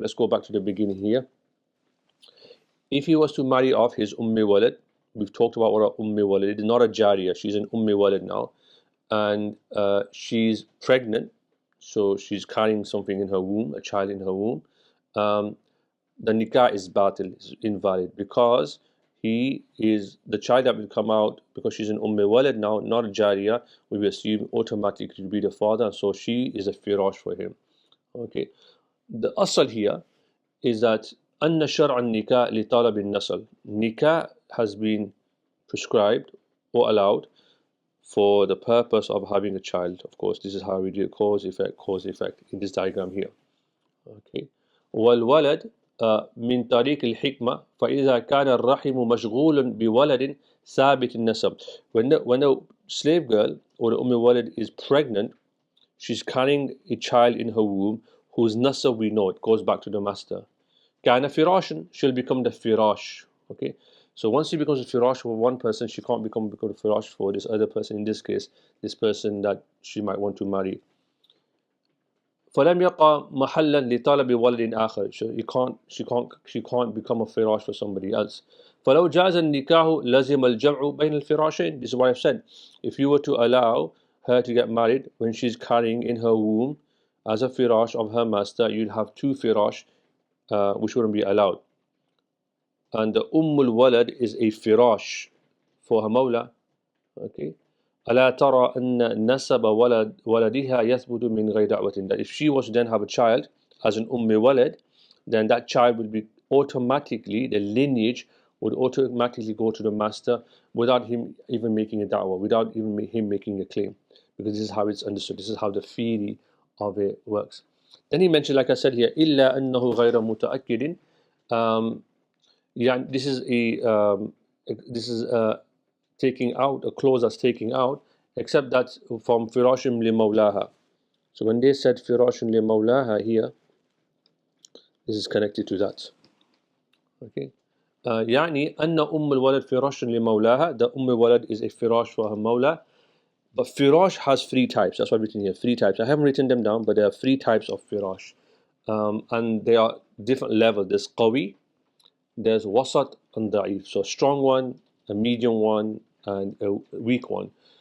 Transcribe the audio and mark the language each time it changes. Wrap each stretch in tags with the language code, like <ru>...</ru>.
<en>Let's go back to the beginning here. If he was to marry off his walad, we've talked about what a walad is, not a jariya, she's an walad now, and she's pregnant, so she's carrying something in her womb, a child in her womb. The nikah is batil, is invalid, because he is the child that will come out because she's an walad now, not a jariya. We will assume automatically to be the father, so she is a firash for him. Okay, the asal here is that أن شرع النكاح لطلب النسل. Nikah has been prescribed or allowed for the purpose of having a child. Of course, this is how we do cause effect in this diagram here. Okay.</en> <ar>والولد من طريق الحكمة فإذا كان الرحم مشغول بولد ثابت النسب.</ar> <en>When a slave girl or the walad is pregnant, she's carrying a child in her womb whose nasab we know, it goes back to the master. Kana firashin, she'll become the firash. Okay, so once she becomes a firash for one person, she can't become a firash for this other person. In this case, this person that she might want to marry.</en> <ar>فلم يقع محلا لطلب ولد آخر.</ar> <en>She can't become a firash for somebody else.</en> <ar>فلو جاز النكاح لزم الجمع بين الفراشين.</ar> <en>This is what I've said. If you were to allow her to get married when she's carrying in her womb as a firash of her master, you'd have two firash, which wouldn't be allowed. And the Walad is a firash for her mawla. Okay.</en> <ar>ألا ترى أن نسب ولدها يثبت من غير دعوة.</ar> <en>That if she was to then have a child as an Walad, then that child would be automatically, the lineage would automatically go to the master without him even making a da'wah, without even him making a claim. Because this is how it's understood, this is how the theory of it works. Then he mentioned, like I said here, إلا أنه غير متأكد. Yeah, this is taking out a clause that's taking out, except that from firashim li mawlaha. So when they said firashim li mawlaha here, this is connected to that. Okay.</en> <ar>يعني أن الولد فراش لمولاها.</ar> <en>The walad is a firash for her mawla. But firash has three types. That's what I've written here. Three types. I haven't written them down, but there are three types of firash, and they are different levels. There's qawi, there's wasat and da'if. So a strong one, a medium one, and a weak one.</en>